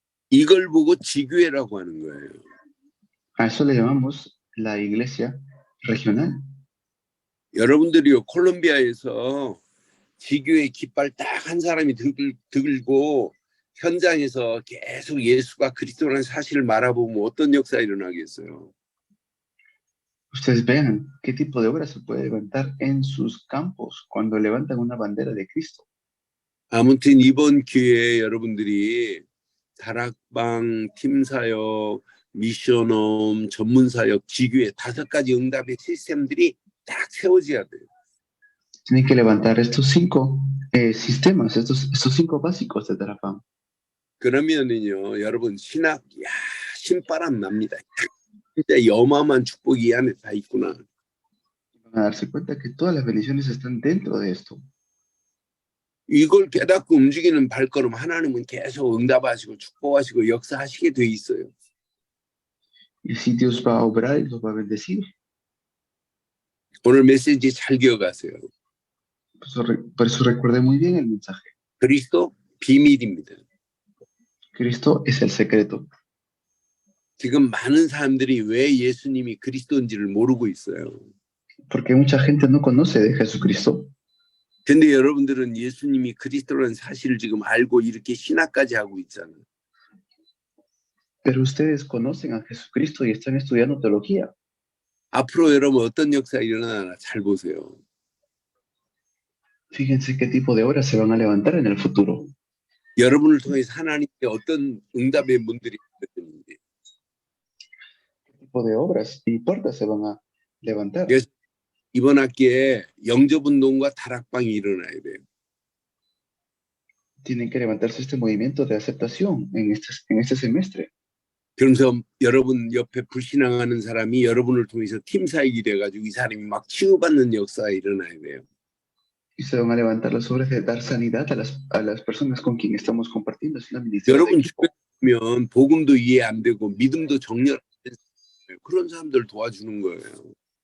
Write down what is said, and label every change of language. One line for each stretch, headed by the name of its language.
Korean: 이걸 보고 지교회라고 하는 거예요.
Spanish: A eso le llamamos la iglesia regional.
Korean: 여러분들이요, 콜롬비아에서 지교회 깃발 딱 한 사람이 들고 현장에서 계속 예수가 그리스도라는 사실을 말아보면 어떤 역사가 일어나겠어요?
Spanish: Ustedes vean qué tipo de obra se puede levantar en sus campos cuando levantan una bandera de Cristo.
Korean: 아무튼 이번 기회에 여러분들이 다락방, 팀사역, 미션홈, 전문사역, 지교회 5가지 응답의 시스템들이 딱 세워져야 돼요.
Spanish: Tienen que levantar estos 5 sistemas, estos 5 básicos de Tarapam.
Korean: 그러면은요, 여러분 신바람 납니다. 진짜 어마어마한 축복이 이 안에 다 있구나.
Spanish: Van a darse cuenta que todas las bendiciones están dentro de esto.
Korean: 이걸 깨닫고 움직이는 발걸음 하나님은 계속 응답하시고 축복하시고 역사하시게 돼 있어요.
Spanish: Y si Dios va a obrar y los va a bendecir.
Korean: 오늘 메시지 잘 기억하세요.
Spanish: Por eso recuerde muy bien el mensaje.
Korean: 그리스도 비밀입니다.
Spanish: Cristo es el secreto.
Korean: 지금 많은 사람들이 왜 예수님이 그리스도인지를 모르고 있어요.
Spanish: Porque mucha gente no conoce de Jesucristo.
Korean: 근데 여러분들은 예수님이 그리스도라는 사실을 지금 알고 이렇게 신학까지 하고 있잖아요.
Spanish: Pero ustedes conocen a Jesucristo y están estudiando teología.
Korean: 앞으로 여러분 어떤 역사가 일어나나 잘 보세요.
Spanish: Fíjense qué tipo de obras se van a levantar en el futuro.
Korean: 여러분을 통해서 하나님께 어떤 응답의 문들이 열리는지.
Spanish: ¿Qué tipo de obras y puertas se van a levantar?
Korean: 이번 학기에 영접운동과 다락방이 일어나야 돼요.
Spanish: Tienen que levantarse este movimiento de aceptación en este semestre.
Korean: 그러면서 여러분 옆에 불신앙하는 사람이 여러분을 통해서 팀 사역이 돼가지고 이 사람이 막 치유받는 역사가 일어나야 돼요.
Spanish: Y se van a levantar las obras de dar sanidad a las personas con quien estamos compartiendo. Es una ministerio de
Korean: 여러분
Spanish: equipo.
Korean: 주변이면 복음도 이해 안 되고 믿음도 정렬 안 되는 그런 사람들 도와주는 거예요.